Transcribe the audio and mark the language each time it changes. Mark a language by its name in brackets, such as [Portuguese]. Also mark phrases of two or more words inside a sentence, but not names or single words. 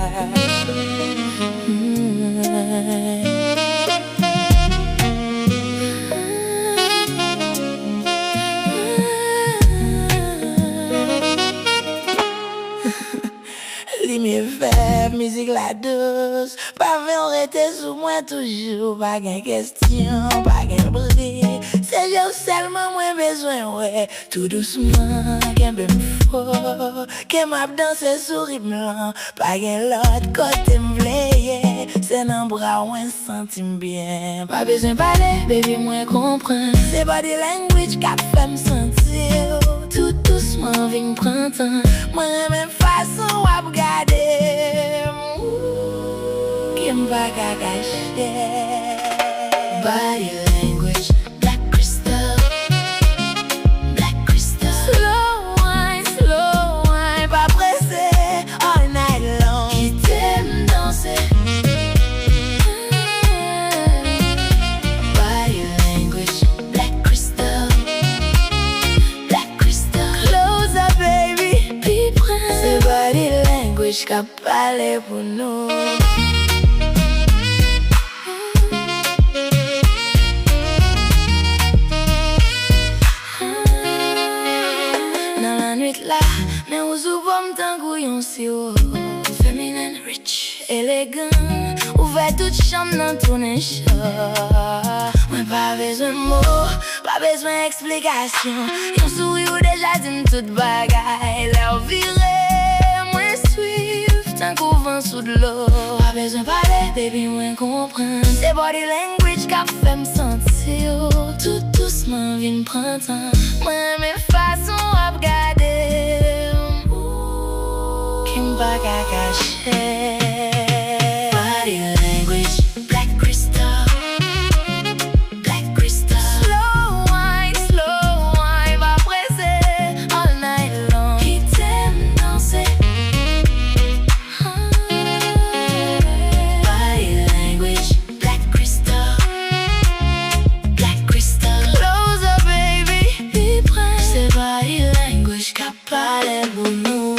[Haitian Creole] Li mi fèv, musique la douce. Pa ven rete sou mwen toujou. Pa gen question, pa gen bri. Se jè ou selman mwen bezwen wè. Tout doucement, ken be m'fo. Ken m'ap danse sou ritme lan. Pa gen lot kote m'vleye. Se nan bra mwen sentim bien. Pa bezwen pale, baby mwen kompren. Se [English] body language [Haitian Creole] kap fèm sentir. Tout doucement vin printan. Mwen remen fason wap gade. Ki m'pa ka kache. [English] Body language, black crystal. Black crystal. Slow wine, [Haitian Creole] pa presse. [English] All night long. [Haitian Creole] Ki t'aime danser. [English] Body language, black crystal. Black crystal. Close up baby, [Haitian Creole] pi près. Se [English] body language [Haitian Creole] ka pale pou nou. La, men ou sou pom tan kou yon siro. [English] Feminine, rich, elegant. [Haitian Creole] Ouve tout cham nan tourne chan. Mwen pa bezwen mot, pa bezwen eksplikasyon. Yon souri ou deja din tout bagay. Lè ou vire, mwen suiv tan kou van sou d'lo. Pa bezwen pale, baby mwen kompren. Se [English] body language [Haitian Creole] ka fèm sentir. Tout doucement vin printan. Mwen men fason wap gade. M'pa ka kache. [English] Body language, black crystal. Black crystal. Slow wine, [Haitian Creole] pa presse. [English] All night long. [Haitian Creole] Ki t'aime danser. [English] Body language, black crystal. Black crystal. Close up baby, [Haitian Creole] pi près. Se [English] body language [Haitian Creole] ka pale pou nou.